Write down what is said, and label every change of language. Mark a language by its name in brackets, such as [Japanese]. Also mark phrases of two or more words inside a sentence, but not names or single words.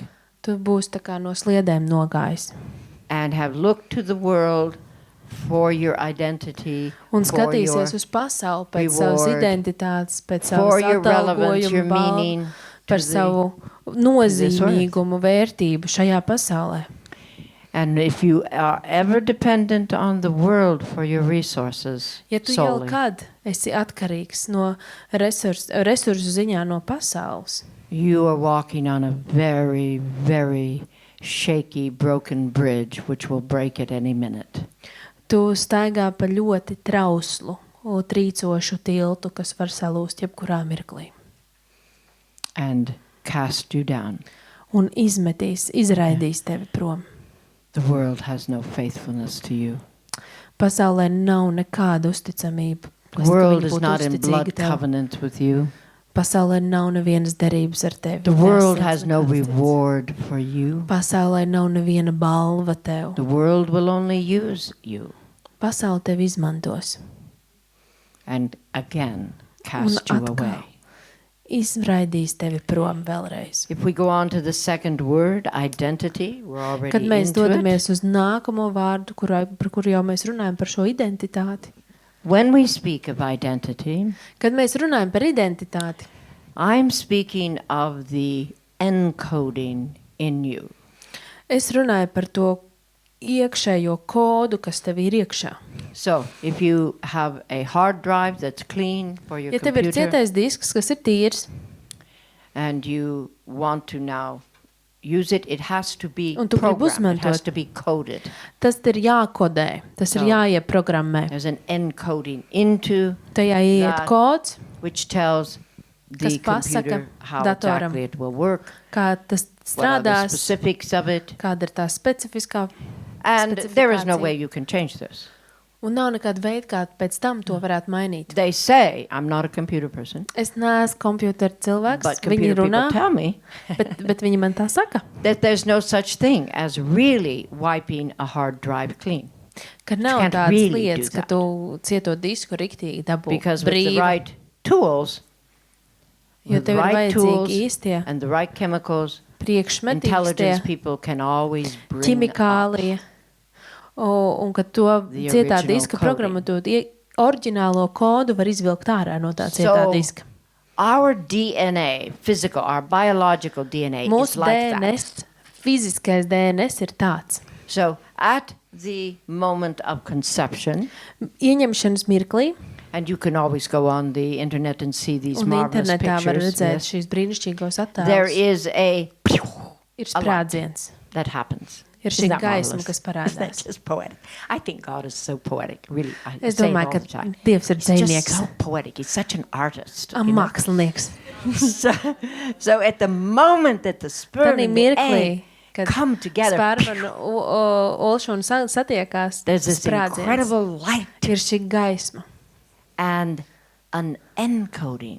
[Latvian] Tu būsi tā kā no sliedēm nogājis. [English] and have looked to the world for your identity, [Latvian] Un [English] for your, [Latvian] skatīsies uz pasauli pēc savas [English] reward, [Latvian] identitātes, pēc [English] for [Latvian] savas [English] your relevance, your [Latvian] atalgojuma, balvu, [English] meaning [Latvian] par [English] to the, [Latvian] savu nozīmīgumu, vērtību šajā pasaulē. [English] and if you are ever dependent on the world for your resources [Latvian] Ja tu jau [English] solely, [Latvian] kad esi atkarīgs no resursu ziņā no pasaules, [English] you are walking on a very, very shaky, broken bridge which will break at any minute. [Latvian] tu staigā pa ļoti trauslu, trīcošu tiltu, kas var salūst jebkurā mirklī. [English] And cast you down. [Latvian] Un izraidīs tevi prom. [English] The world has no faithfulness to you. [Latvian] Pasaulē nav nekāda uzticamība. [English] The world is not in blood [Latvian] tev. [English] covenant with you. [Latvian] Pasaulē nav nevienas derības ar tevi. [English] The world [Latvian] Nesiec [English] has no [Latvian] nekāds cits. [English] reward for you. [Latvian] Pasaulē nav neviena balva tev. [English] The world will only use you [Latvian] Pasaule tevi izmantos. [English] and again cast you [Latvian] atkal. [English] away. [Latvian] Izraidīs tevi prom vēlreiz. [English] If we go on to the second word, identity, we're already [Latvian] Kad mēs [English] into it. [Latvian] dodamies uz nākamo vārdu, par kuru jau mēs runājam par šo identitāti. [English] When we speak of identity, [Latvian] Kad mēs runājam par identitāti, [English] I'm speaking of the encoding in you. [Latvian] es runāju par to iekšējo kodu, kas tev ir iekšā. [English] So, if you have a hard drive that's clean for your [Latvian] Ja tev ir [English] computer, [Latvian] cietais disks, kas ir tīrs, [English] and you want to now use it, it has to be [Latvian] Un tu gribi [English] programmed, it has [Latvian] uzmantot. [English] to be coded. [Latvian] tas ir jākodē, tas ir [English] So- [Latvian] jāieprogrammē. [English] There's an encoding into [Latvian] Tajā ieiet [English] that [Latvian] kods, [English] which tells [Latvian] Kas [English] the [Latvian] pasaka [English] computer how [Latvian] datoram. [English] exactly it will work, [Latvian] kā tas [English] what are the [Latvian] strādās, [English] specifics of it, [Latvian] kāda ir tā specifiskā, [English] and there is no [Latvian] Specifikācija. [English] way you can change this. [Latvian] un nav nekāda veida, kā pēc tam to varētu mainīt. [English] They say, I'm not a computer person, [Latvian] Es neesmu kompjūtera cilvēks, [English] but [Latvian] viņi [English] computer [Latvian] runā, [English] people tell me [Latvian] bet viņi man tā saka, [English] that there's no such thing as really wiping a hard drive clean. [Latvian] ka nav [English] can't [Latvian] tādas [English] really do [Latvian] lietas, ka [English] that. [Latvian] tu cieto disku riktīgi dabū [English] Because with the [Latvian] brīvi, [English] right tools, [Latvian] jo [English] with the [Latvian] tev ir [English] right tools [Latvian] vajadzīgi īstie [English] and the right chemicals, [Latvian] priekšmeti, [English] intelligence [Latvian] īstie [English] people can always bring up [Latvian] ķimikālie, un ka to [English] The [Latvian] cietā [English] original [Latvian] diska [English] coding. [Latvian] programmatūru oriģinālo kodu var izvilkt ārā no tā cietā [English] So, [Latvian] diska. [English] our DNA, physical, our biological DNA is [Latvian] Mūsu [English] like that. [Latvian] DNS, fiziskais DNS ir tāds. [English] So at the moment of conception, [Latvian] Ieņemšanas mirklī, [English] and you can always go on the internet and see these [Latvian] un [English] marvelous [Latvian] internetā var [English] pictures, [Latvian] redzēt [English] yes, [Latvian] šīs brīnišķīgos [English] there [Latvian] attēlus, [English] is a [Latvian] ir sprādziens, [English] that happens. [Latvian] ir [English] Isn't [Latvian] šī [English] that [Latvian] gaisma, [English] marvelous? [Latvian] kas [English] Isn't that [Latvian] parādās. [English] just poetic? I think God is so poetic. Really, I [Latvian] Es [English] say it [Latvian] domāju, [English] all [Latvian] ka [English] the time. [Latvian] Dievs ir [English] He's just [Latvian] dzejnieks, [English] so poetic. He's such an artist. you know? [Latvian] mākslinieks. [English] So at the moment that the sperm [Latvian] Tanī [English] and the [Latvian] mirklī, [English] egg [Latvian] kad [English] come together, [Latvian] sperma un olša un satiekās, [English] there's this [Latvian] sprādziens, [English] incredible light [Latvian] ir šī gaisma. [English] and an encoding.